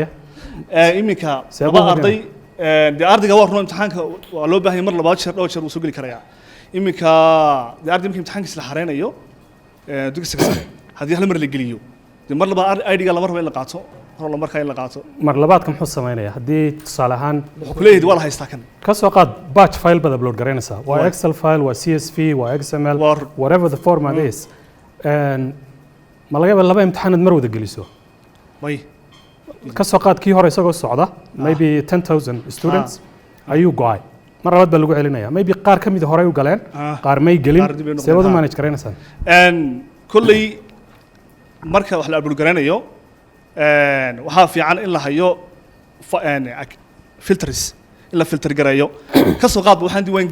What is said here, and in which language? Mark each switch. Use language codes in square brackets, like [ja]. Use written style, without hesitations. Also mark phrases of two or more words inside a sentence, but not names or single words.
[so] iminka laba arday dee ardayga waa run imtixaanka waa loo baahan yahay mar labaad jeer dhowr jeer uu soo geli karayaa iminka dee arday markii imtixaankiisa la xareynayo dugsiga sare haddii hal mar la geliyo dee mar labaad ID-ga lama rabo in la qaato hor markaa in la qaato mar labaadka muxuu sameynaya haddii tusaale ahaan wuxuu ku leeyahay waa la haystaa kan ka soo qaad [en] batch file [so] baad upload garanaysaa waa [en] Excel file [so] waa CSV waa XML [en] whatever the format is [so] ma laga yaabaa laba imtixaanaad mar wada geliso may ka soo qaad kii hore isagoo socda [en] maybe 10,000 students [so] ayuu go'ay mar labaad baa lagu celinaya maybe qaar ka mid hore u galeen qaar may gelin see wada manage garanaysaan kulley marka wax la upload garanayo waxaa fiican in la hayo filters in la filter gareeyo ka soo qaad waxaan diiwaan